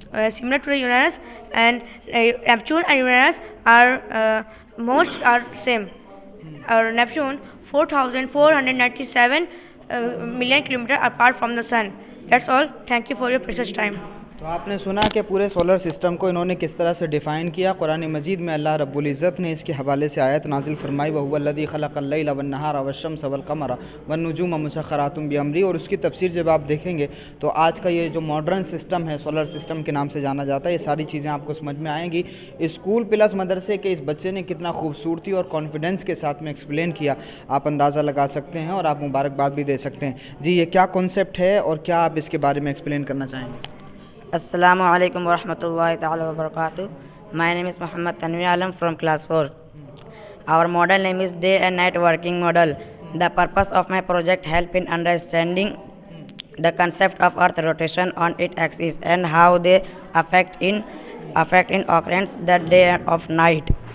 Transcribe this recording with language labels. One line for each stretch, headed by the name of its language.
English: Similar to the Uranus, and Neptune and Uranus are same. Neptune 4,497 million kilometers apart from the sun. That's all. Thank you for your precious time.
Urdu: تو آپ نے سنا کہ پورے solar system کو انہوں نے کس طرح سے ڈیفائن کیا. قرآن مجید میں اللہ رب العزت نے اس کے حوالے سے آیت نازل فرمائی
Arabic: وَهُوَ الَّذِي خَلَقَ اللَّيْلَ وَالنَّهَارَ وَالشَّمْسَ وَالْقَمَرَ وَالنُّجُومَ مُسَخَّرَاتٌ بِأَمْرِهِ.
Urdu: اور اس کی تفسیر جب آپ دیکھیں گے تو آج کا یہ جو ماڈرن سسٹم ہے سولر سسٹم کے نام سے جانا جاتا ہے, یہ ساری چیزیں آپ کو سمجھ میں آئیں گی. اسکول پلس مدرسے کے اس بچے نے کتنا خوبصورتی اور کانفیڈنس کے ساتھ میں ایکسپلین کیا, آپ اندازہ لگا سکتے ہیں اور آپ مبارکباد بھی دے سکتے ہیں. جی یہ کیا کانسیپٹ ہے اور کیا آپ اس کے بارے میں ایکسپلین کرنا چاہیں گے؟
Arabic: السلام علیکم ورحمۃ اللہ تعالی وبرکاتہ.
English: My name is Muhammad Tanvir Alam from class 4. Our model name is day and night working model. The purpose of my project help in understanding the concept of earth rotation on its axis and how they affect in occurrence the day of night.